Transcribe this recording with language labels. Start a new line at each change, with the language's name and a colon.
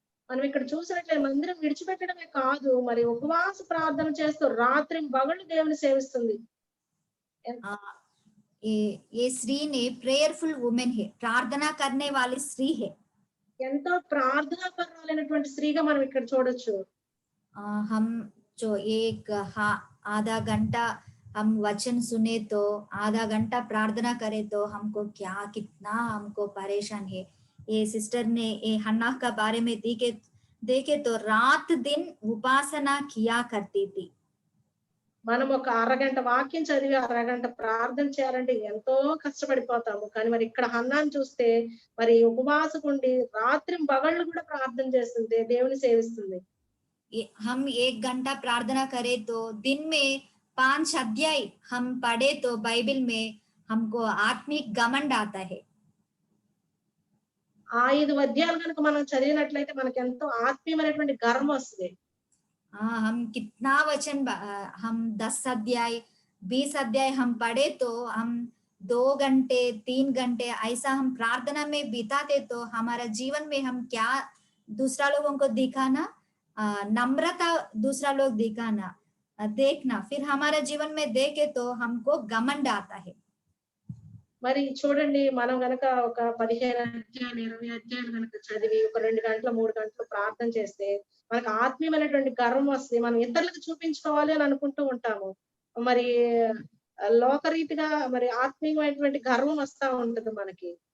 Telugu: మనం ఇక్కడ చూసినట్లయితే మందిరం విడిచిపెట్టడమే కాదు, మరి ఉపవాస ప్రార్థన చేస్తూ రాత్రి పగలు దేవుని సేవిస్తుంది.
Hindi: ये स्त्री ने प्रेयरफुल वुमेन है, प्रार्थना करने वाली स्त्री है।
Telugu: ఎంతో ప్రార్థనాపరురాలైనటువంటి స్త్రీగా మనం ఇక్కడ చూడొచ్చు.
Hindi: हम जो एक आधा घंटा हम वचन सुने तो आधा घंटा प्रार्थना करे तो हमको क्या कितना हमको परेशान है। ये सिस्टर ने ये हन्ना का बारे में देखे तो रात दिन उपासना किया करती थी।
Telugu: మనం ఒక అరగంట వాక్యం చదివి అరగంట ప్రార్థన చేయాలంటే ఎంతో కష్టపడిపోతాము. కానీ మరి ఇక్కడ హన్నాను చూస్తే మరి ఉపవాసకుండి రాత్రి పగళ్ళు కూడా ప్రార్థన చేస్తుంది, దేవుని సేవిస్తుంది.
Hindi: हम 1 घंटा प्रार्थना करे तो दिन में 5 अध्याय हम पढ़े तो बाइबल में हमको आत्मिक घमंड आता है।
Telugu: 5 అధ్యాయాలు కనుక మనం చదివినట్లయితే మనకి ఎంతో ఆత్మీయమైనటువంటి గర్వం వస్తుంది.
Hindi: हम कितना वचन, हम 10 अध्याय 20 अध्याय हम पढ़े तो हम 2 घंटे 3 घंटे ऐसा हम प्रार्थना में बिताते तो हमारा जीवन में हम क्या दूसरा लोगों को दिखाना, नम्रता दूसरा लोग दिखाना, देखना, फिर हमारा जीवन में देखे तो हमको घमंड आता है।
Telugu: మరి చూడండి, మనం గనక ఒక 15 అధ్యాయాలు 20 అధ్యాయాలు గనక చదివి ఒక 2 గంటలు 3 గంటలు ప్రార్థన చేస్తే మనకు ఆత్మీయమైనటువంటి గర్వం వస్తుంది. మనం ఇతరులకు చూపించుకోవాలి అని అనుకుంటూ ఉంటాము. మరి లోకరీతిగా మరి ఆత్మీయమైనటువంటి గర్వం వస్తా ఉంటది మనకి.